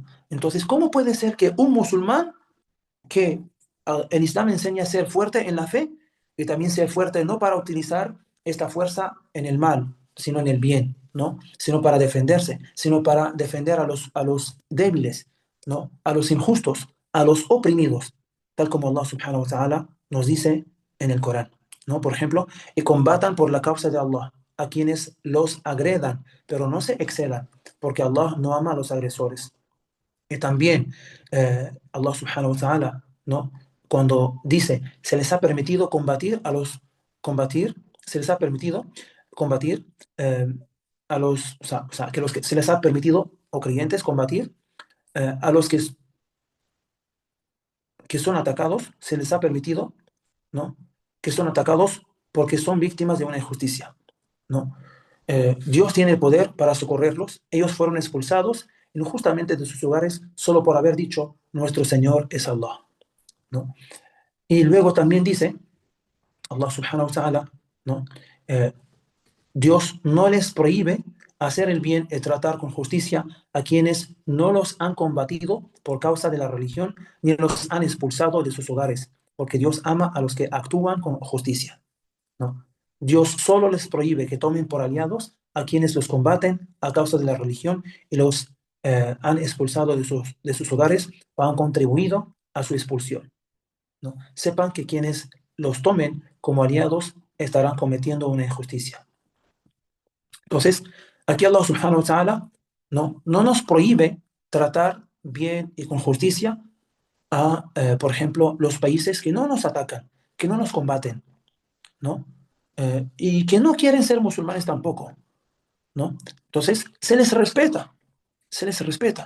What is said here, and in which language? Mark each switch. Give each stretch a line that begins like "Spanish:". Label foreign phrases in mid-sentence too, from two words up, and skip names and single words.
Spanish: Entonces, ¿cómo puede ser que un musulmán que el Islam enseña a ser fuerte en la fe y también ser fuerte no para utilizar esta fuerza en el mal, sino en el bien, ¿no? Sino para defenderse, sino para defender a los débiles, ¿no? A los injustos, a los oprimidos, tal como
Arabic: الله سبحانه وتعالى
Spanish: nos dice en el Corán, ¿no? Por ejemplo, y combatan por la causa de Allah a quienes los agredan, pero no se excedan, porque Allah no ama a los agresores. Y también
Arabic: الله سبحانه وتعالى,
Spanish: ¿no? Cuando dice, se les ha permitido combatir, se les ha permitido combatir a los, o sea, que se les ha permitido, o creyentes, combatir a los que son atacados, se les ha permitido, ¿no? Que son atacados porque son víctimas de una injusticia, ¿no? Dios tiene el poder para socorrerlos. Ellos fueron expulsados injustamente de sus hogares solo por haber dicho, nuestro Señor es Allah, ¿no? Y luego también dice,
Arabic: الله سبحانه وتعالى,
Spanish: ¿no? Eh, Dios no les prohíbe hacer el bien y tratar con justicia a quienes no los han combatido por causa de la religión ni los han expulsado de sus hogares, porque Dios ama a los que actúan con justicia, ¿no? Dios solo les prohíbe que tomen por aliados a quienes los combaten a causa de la religión y los han expulsado de sus hogares o han contribuido a su expulsión, ¿no? Sepan que quienes los tomen como aliados estarán cometiendo una injusticia. Entonces, aquí
Arabic: الله سبحانه وتعالى
Spanish: no nos prohíbe tratar bien y con justicia a, por ejemplo, los países que no nos atacan, que no nos combaten, ¿no? Y que no quieren ser musulmanes tampoco, ¿no? Entonces, se les respeta.